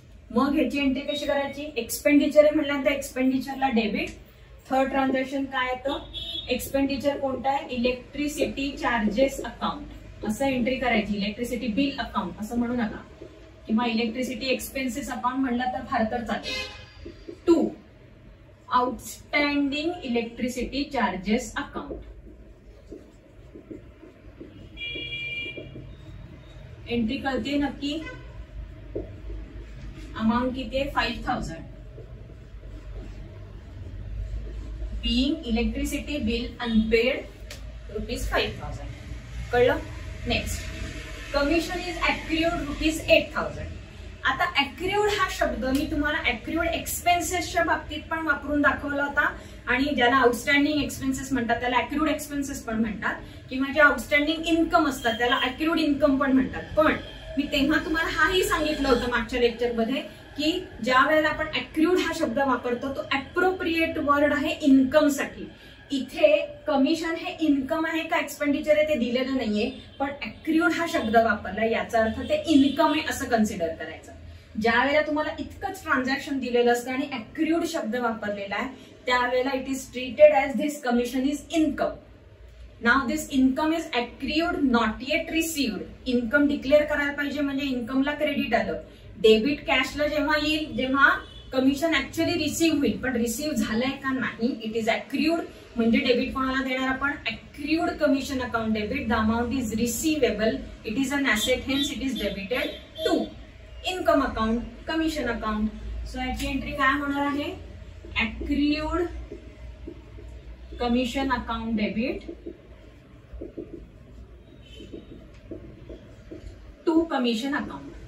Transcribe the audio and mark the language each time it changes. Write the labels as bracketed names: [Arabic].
[Marathi] मग ह्याची एंट्री कशी करायची? एक्सपेंडिचर आहे म्हणल्यानंतर एक्सपेंडिचरला डेबिट. थर्ड ट्रान्झॅक्शन काय येतं? एक्सपेंडिचर कोणता आहे? इलेक्ट्रिसिटी चार्जेस अकाउंट असं एंट्री करायची. इलेक्ट्रिसिटी बिल अकाउंट असं म्हणू नका किंवा इलेक्ट्रिसिटी एक्सपेन्सेस अकाउंट म्हणलं तर फार तर चालेल. [English] 2 outstanding electricity charges account. [Marathi] Entry कळते नक्की? अमाउंट किती आहे? 5,000. [English] being electricity bill unpaid ₹5,000. [Marathi] कळलं? [English] Next, commission is accrued ₹8,000. [Marathi] आता accrued हा शब्द मी तुम्हाला accrued एक्सपेन्सेसच्या बाबतीत पण वापरून दाखवला होता आणि ज्याला आउटस्टँडिंग एक्सपेन्सेस म्हणतात त्याला accrued एक्सपेन्सेस पण म्हणतात किंवा जे आउटस्टँडिंग इन्कम असतात त्याला accrued इन्कम पण म्हणतात. पण मी तेव्हा तुम्हाला हाही सांगितलं होतं मागच्या लेक्चरमध्ये की ज्या वेळेला आपण accrued हा शब्द वापरतो तो अप्रोप्रिएट वर्ड आहे इन्कम साठी. इथे कमिशन हे इन्कम आहे का एक्सपेंडिचर आहे ते दिलेलं नाहीये, पण accrued हा शब्द वापरला याचा अर्थ ते इन्कम आहे असं कन्सिडर करायचं. ज्या वेळेला तुम्हाला इतकंच ट्रान्झॅक्शन दिलेलं असतं आणि accrued शब्द वापरलेला आहे त्यावेळेला [English] It is treated as this commission is income. Now this income is accrued not yet received. [Marathi] Income declare करायला पाहिजे म्हणजे इन्कमला क्रेडिट आलं. डेबिट कॅशला जेव्हा येईल जेव्हा कमिशन ऍक्च्युअली रिसीव्ह होईल, पण रिसीव्ह झालंय का नाही [English] it is accrued [Marathi] म्हणजे डेबिट कोणाला देणार आपण? [English] accrued commission account debit. The amount is receivable, it is an asset, hence it is debited to income account commission account. [Marathi] So याची एंट्री काय होणार आहे? accrued commission account debit to commission account.